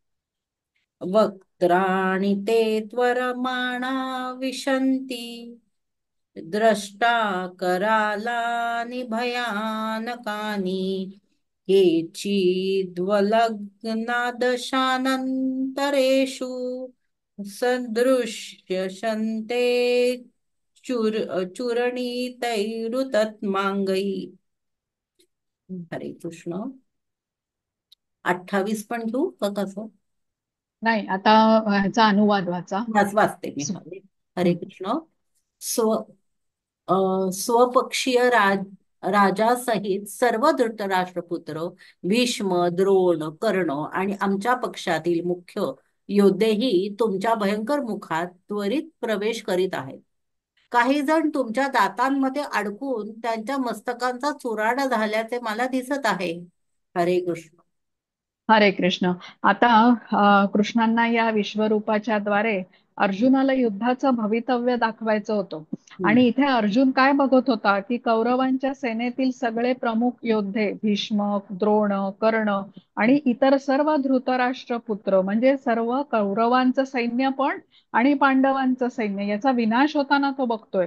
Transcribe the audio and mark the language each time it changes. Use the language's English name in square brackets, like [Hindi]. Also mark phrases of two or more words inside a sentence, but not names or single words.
[Sanskrit] वक्त्राणि ते त्वरमाणा विशन्ति द्रष्टा करालानि भयानकानि केचिद्वलग्नादशानन्तरेषु सदृश्यन्ते चूरणितैरुतत्माङ्गै. [Marathi] हरे कृष्ण. 28 पण घेऊ का कसं? नाही, आता ह्याचा अनुवाद वाचा. वाचते मी. हरे हं. कृष्ण. स्व स्वपक्षीय राजासहित सर्व धृतराष्ट्रपुत्र, भीष्म, द्रोण, कर्ण आणि आमच्या पक्षातील मुख्य योद्धेही तुमच्या भयंकर मुखात त्वरित प्रवेश करीत आहेत. काही जण तुमच्या दातांमध्ये अडकून त्यांच्या मस्तकांचा चुराडा झाल्याचे मला दिसत आहे. हरे कृष्ण. हरे कृष्ण. आता कृष्णांना या विश्वरूपाच्या द्वारे अर्जुनाला युद्धाचं भवितव्य दाखवायचं होतं. हम्म. आणि इथे अर्जुन काय बघत होता की कौरवांच्या सेनेतील सगळे प्रमुख योद्धे, भीष्म, द्रोण, कर्ण आणि इतर सर्व धृतराष्ट्र पुत्र, म्हणजे सर्व कौरवांचं सैन्य पण आणि पांडवांचं सैन्य, याचा विनाश होताना तो बघतोय.